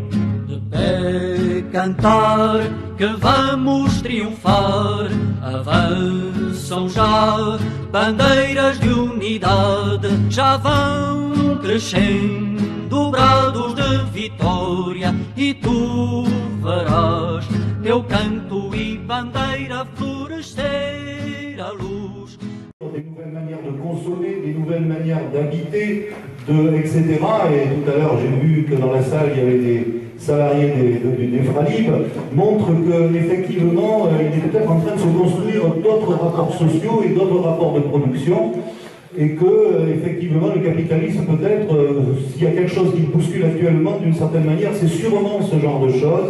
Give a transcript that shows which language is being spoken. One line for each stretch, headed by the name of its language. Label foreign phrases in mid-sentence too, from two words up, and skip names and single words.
Portuguese: De pé cantar que vamos triunfar, avançam já bandeiras de unidade, já vão crescendo brados de vitória, e tu verás teu canto e bandeira florescer à luz.
French: Des nouvelles manières de consommer, des nouvelles manières d'habiter, etc. Et tout à l'heure, j'ai vu que dans la salle, il y avait des salariés des Fralib, montrent qu'effectivement, il est peut-être en train de se construire d'autres rapports sociaux et d'autres rapports de production, et que, effectivement, le capitalisme, peut-être, s'il y a quelque chose qui bouscule actuellement, d'une certaine manière, c'est sûrement ce genre de choses.